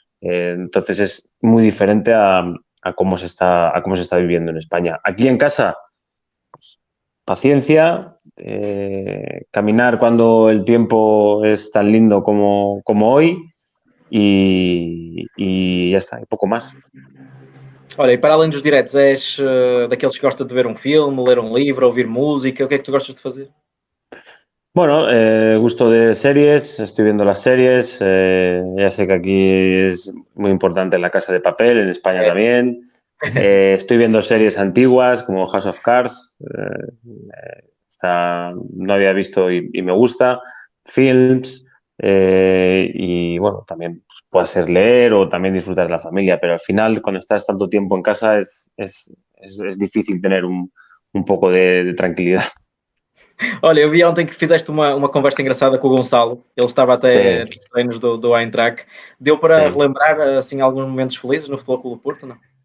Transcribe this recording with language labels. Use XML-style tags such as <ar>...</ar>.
<es>Entonces es muy diferente a cómo se está viviendo en España. Aquí en casa, pues, paciencia, caminar cuando el tiempo es tan lindo como hoy y ya está, y poco más.</es> <pt>Olha, e para além dos diretos, és daqueles que gosta de ver um filme, ler um livro, ouvir música? O que é que tu gostas de fazer?</pt> <es>Bueno, gusto de series, estoy viendo las series, ya sé que aquí es muy importante La Casa de Papel, en España también. Estoy viendo series antiguas como House of Cards, no había visto y me gusta, films, y bueno, también puede ser leer o también disfrutar de la familia, pero al final cuando estás tanto tiempo en casa es difícil tener un poco de tranquilidad.</es> <pt>Olha, eu vi ontem que fizeste uma conversa engraçada com o Gonçalo, ele estava até nos treinos do Eintracht. Deu para relembrar assim, alguns momentos felizes no Futebol Clube do Porto, não?</pt>